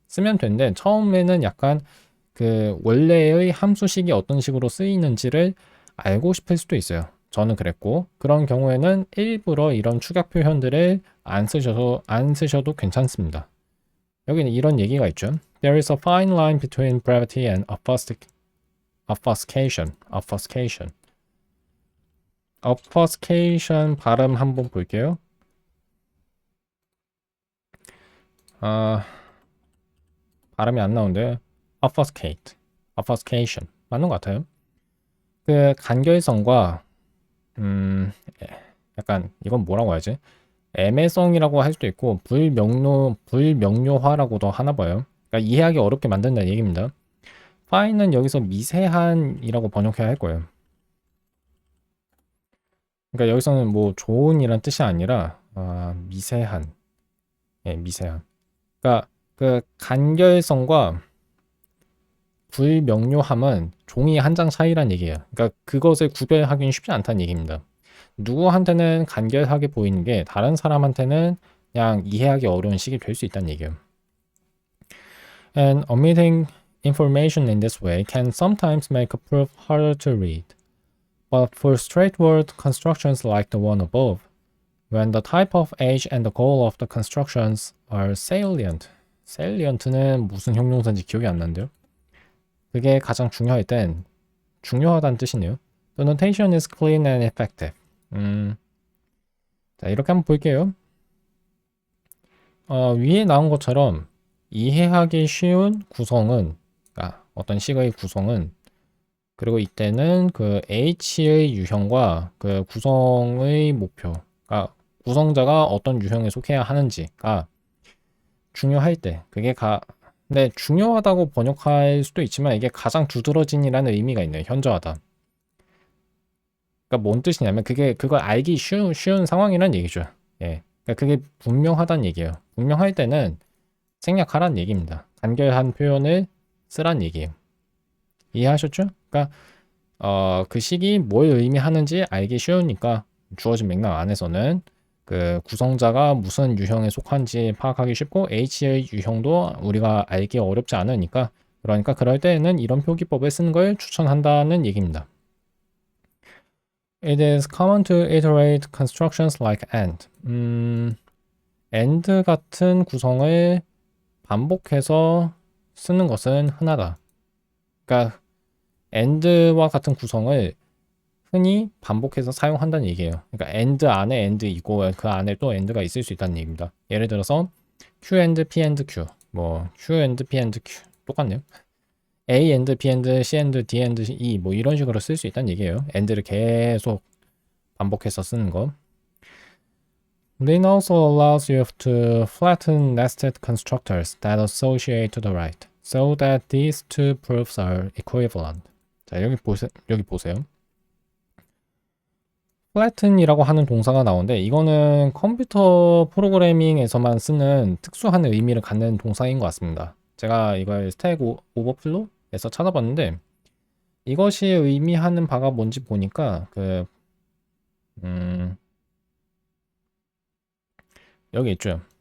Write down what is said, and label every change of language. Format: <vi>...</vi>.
<ko>쓰면 되는데 처음에는 약간 그 원래의 함수식이 어떤 식으로 쓰이는지를 알고 싶을 수도 있어요. 저는 그랬고 그런 경우에는 일부러 이런 축약 표현들을 안 쓰셔도 괜찮습니다. 여기는 이런 얘기가 있죠.</ko> <en>There is a fine line between brevity and obfuscation.</en> <ko>obfuscation 발음 한번 볼게요. 발음이 안 나오는데 obfuscation 맞는 것 같아요. 그 간결성과 약간 이건 뭐라고 해야지? 애매성이라고 할 수도 있고 불명료화라고도 하나 봐요. 그러니까 이해하기 어렵게 만든다는 얘기입니다. fine은 여기서 미세한이라고 번역해야 할 거예요. 그러니까 여기서는 뭐 좋은이란 뜻이 아니라 미세한. 예, 미세한. 그러니까 그 간결성과 불명료함은 종이 한 장 차이란 얘기예요. 그러니까 그것을 구별하기는 쉽지 않다는 얘기입니다. 누구한테는 간결하게 보이는 게 다른 사람한테는 그냥 이해하기 어려운 식이 될 수 있다는 얘기예요.</ko> <en>And omitting information in this way can sometimes make a proof harder to read. But for straightforward constructions like the one above, when the type of age and the goal of the constructions are salient.</en> <ko>salient는 무슨 형용사인지 기억이 안 나는데요. 그게 가장 중요할 땐 중요하다는 뜻이네요.</ko> <en>The notation is clean and effective.</en> <ko>자, 이렇게 한번 볼게요. 위에 나온 것처럼 이해하기 쉬운 구성은, 어떤 식의 구성은, 그리고 이때는 그 H의 유형과 그 구성의 목표, 구성자가 어떤 유형에 속해야 하는지가 중요할 때, 근데 중요하다고 번역할 수도 있지만 이게 가장 두드러진이라는 의미가 있네요. 현저하다. 그러니까 뭔 뜻이냐면 그걸 알기 쉬운 상황이란 얘기죠. 예. 그러니까 그게 분명하다는 얘기예요. 분명할 때는 생략하란 얘기입니다. 간결한 표현을 쓰란 얘기예요. 이해하셨죠? 그러니까 그 식이 뭘 의미하는지 알기 쉬우니까 주어진 맥락 안에서는 그 구성자가 무슨 유형에 속한지 파악하기 쉽고 H의 유형도 우리가 알기 어렵지 않으니까 그러니까 그럴 때에는 이런 표기법을 쓰는 걸 추천한다는 얘기입니다.</ko> <en>It is common to iterate constructions like AND.</en> <ko>AND 같은 구성을 반복해서 쓰는 것은 흔하다. 그러니까 AND와 같은 구성을 흔히 반복해서 사용한다는 얘기예요. 그러니까 AND 안에 AND 있고 그 안에 또 AND가 있을 수 있다는 얘기입니다. 예를 들어서 Q and P and Q, 뭐 Q and P and Q 똑같네요. A and B and C and D and E 뭐 이런 식으로 쓸 수 있다는 얘기예요. AND를 계속 반복해서 쓰는 거.</ko> <en>Lin also allows you to flatten nested constructors that associate to the right, so that these two proofs are equivalent.</en> <ko>자, 여기 보세요. flatten이라고 하는 동사가 나오는데 이거는 컴퓨터 프로그래밍에서만 쓰는 특수한 의미를 갖는 동사인 것 같습니다. 제가 이걸 스택 오버플로우에서 찾아봤는데 이것이 의미하는 바가 뭔지 보니까 여기 있죠.</ko>